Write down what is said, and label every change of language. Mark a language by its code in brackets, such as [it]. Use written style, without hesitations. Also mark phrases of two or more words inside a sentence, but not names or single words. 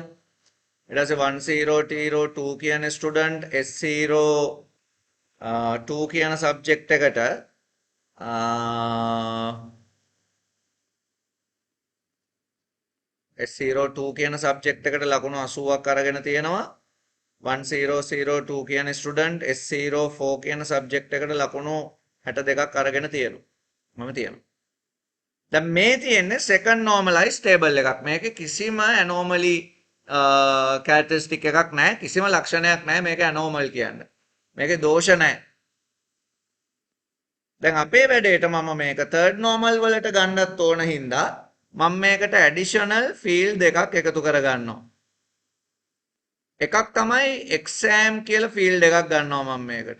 [si] ඊට පස්සේ 1002 කියන student S02 කියන subject එකට S02 කියන subject එකට ලකුණු 80ක් අරගෙන තියෙනවා. 1002 කියන student S04 කියන subject එකට ලකුණු 62ක් අරගෙන තියෙනවා. මම තියෙනවා. දැන් මේ තියෙන්නේ [en] second normalized table [si] එකක්. මේකේ කිසිම [en] anomaly characteristic [si] එකක් නැහැ. කිසිම ලක්ෂණයක් නැහැ මේක anomal කියන්නේ. මේකේ දෝෂ නැහැ. දැන් අපේ වැඩේට මම මේක [en] third normal [si] වලට ගන්නත් ඕන හින්දා මම මේකට [en] additional field [si] දෙකක් එකතු කරගන්නවා. එකක් තමයි exam කියලා field එකක් ගන්නවා මම මේකට.